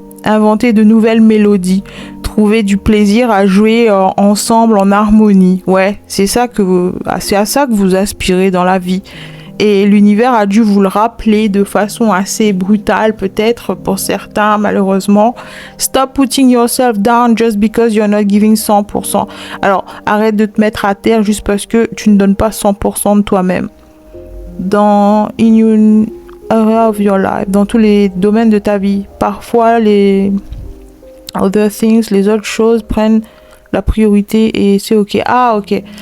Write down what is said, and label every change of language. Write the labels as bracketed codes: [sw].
[fr] Inventez de nouvelles mélodies. Trouvez du plaisir à jouer ensemble en harmonie. Ouais, c'est à ça que vous aspirez dans la vie. Et l'univers a dû vous le rappeler de façon assez brutale, peut-être pour certains, malheureusement. [en] Stop putting yourself down just because you're not giving 100%. [fr] Alors, arrête de te mettre à terre juste parce que tu ne donnes pas 100% de toi-même. [en] In your area of your life, [fr] dans tous les domaines de ta vie. Parfois, les [en] other things, [fr] les autres choses prennent la priorité et c'est ok. Ah, ok.